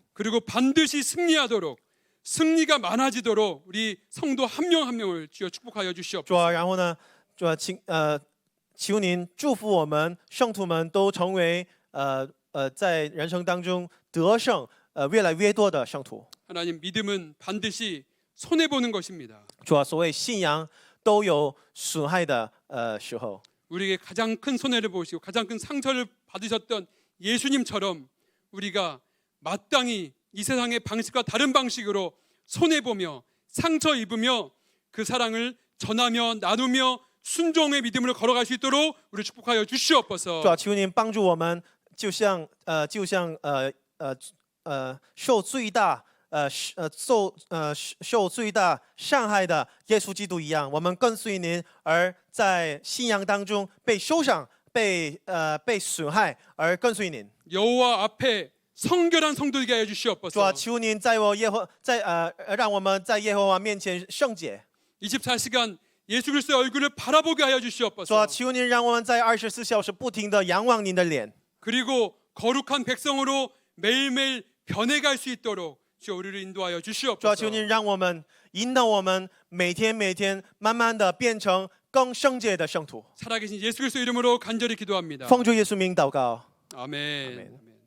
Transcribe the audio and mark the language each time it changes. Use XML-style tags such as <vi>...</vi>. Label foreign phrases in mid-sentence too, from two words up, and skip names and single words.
<ko>그리고 반드시 승리하도록 승리가 많아지도록 우리 성도 한 명 한 명을 주여 축복하여</ko> <zh>主</zh> <ko>주시옵소서.</ko> <zh>啊，然后呢，主啊，求您祝福我们圣徒们都成为在人生当中得胜越来越多的圣徒。</zh> <ko>하나님, 믿음은 반드시 손해 보는 것입니다.</ko> <zh>主啊，所谓信仰都有损害的时候。</zh> <ko>우리에게 가장 큰 손해를 보시고 가장 큰 상처를 받으셨던 예수님처럼 우리가 마땅히 이 세상의 방식과 다른 방식으로 손해 보며 상처 입으며 그 사랑을 전하며 나누며 순종의 믿음으로 걸어갈 수 있도록 우리 축복하여 주시옵소서.</ko> <zh>主啊，求您帮助我们，就像受最大受最大伤害的耶稣基督一样，我们跟随您，而在信仰当中被受伤、被损害，而跟随您。</zh> <ko>여호와 앞에 성결한 성도되게 하여</ko> <zh>主啊，</zh> <ko>주시옵소서.</ko> <zh>求您让我们在耶和华面前圣洁。</zh> <ko>24시간 예수 그리스도의 얼굴을 바라보게 하여</ko> <zh>主啊，</zh> <ko>주시옵소서.</ko> <zh>求您让我们在24小时不停的仰望您的脸。</zh> <ko>그리고 거룩한 백성으로 매일매일 변해갈 수 있도록 주 우리를 인도하여</ko> <zh>主啊，</zh> <ko>주시옵소서.</ko> <zh>求您让我们引导我们每天慢慢的变成更圣洁的圣徒。</zh> <ko>살아계신 예수 그리스도 이름으로 간절히 기도합니다.</ko> <zh>奉主耶稣名祷告。</zh> <ko>아멘. 아멘.</ko>